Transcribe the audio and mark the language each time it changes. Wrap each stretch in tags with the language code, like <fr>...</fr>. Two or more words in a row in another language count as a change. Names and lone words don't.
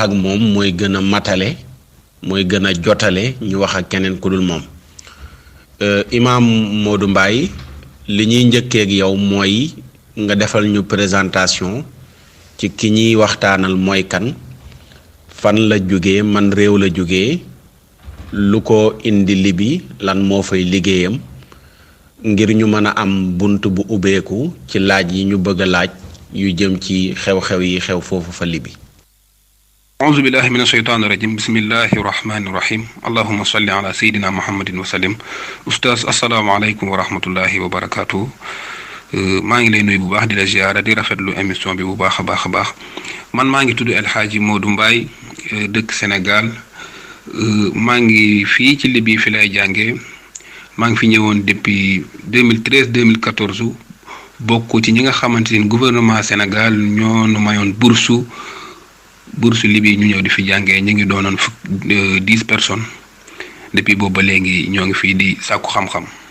<wo>ak moom mooy gën a matale mooy gën a jotale ñu wax ak keneen ku dul moom Imaam Modou Mbaye li ñuy njëkkee ak yow mooy nga defal ñu présentation ci ki ñuy waxtaanal mooy kan fan la jógee man réew la jógee lu ko indi Libi lan moo fay liggéeyam ngir ñu mën a am bunt bu ubbeeku ci laaj yi ñu bëgg a laaj yu jëm ci xew-xew yi xew foofu fa Libi.</wo> <ar>أعوذ بالله من الشيطان الرجيم بسم الله الرحمن الرحيم اللهم صل على سيدنا محمد وسلم أستاذ السلام عليكم ورحمة الله وبركاته</ar> <wo>maa ngi lay nuyu bu baax di la ziyaara di rafetlu émission bi bu baax a baax man maa ngi tudd El Hadji Modou Mbaye dëkk Sénégal maa ngi fii ci Libi fi lay jàngee maa ngi fi ñëwoon depuis 2013 2014 bokk ci ñi nga xamante ni gouvernement Sénégal ñoo nu mayoon bourse Libi ñu ñëw di fi jàngee ñu ngi doonoon 10 personnes depuis boobu ba léegi ñoo ngi fii di sàkku xam-xam.</wo>